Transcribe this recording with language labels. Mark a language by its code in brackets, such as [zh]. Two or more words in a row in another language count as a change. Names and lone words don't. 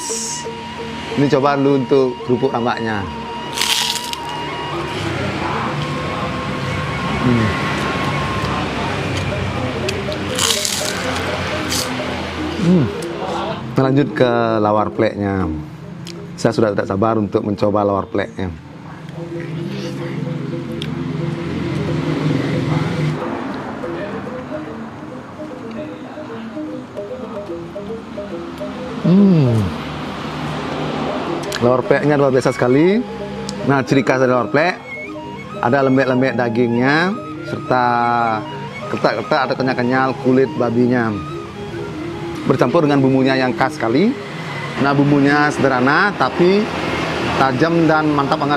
[id] Ini coba dulu untuk kerupuk rambaknya. Kita lanjut ke lawar pleknya. Saya sudah tidak sabar untuk mencoba lawar pleknya. Lawar pleknya luar biasa sekali. Nah, ciri khas dari lawar plek ada lembek-lembek dagingnya serta ketak-ketak atau kenyal-kenyal kulit babinya. Bercampur dengan bumbunya yang khas sekali. Nah, bumbunya sederhana tapi tajam dan mantap banget.